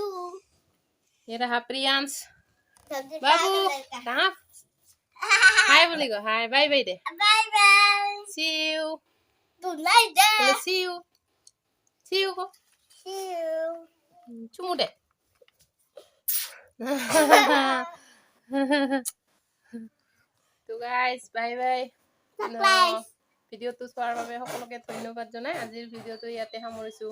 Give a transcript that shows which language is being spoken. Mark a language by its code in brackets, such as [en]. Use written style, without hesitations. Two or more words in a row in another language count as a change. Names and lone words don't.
[hi] ये रहा प्रियांश बाबू कहाँ हाय बोलेगा [en] hi bye bye [hi] दे [en] बाय बाय सी यू गुड नाइट [hi] बोले [en] see you [hi] को [en] सी यू [hi] चुमू दे [as] তো গাইস [en] bye bye [as] ভিডিওটো চোৱাৰ বাবে সকলোকে ধন্যবাদ জনাই আজিৰ ভিডিওটো ইয়াতে সামৰিছো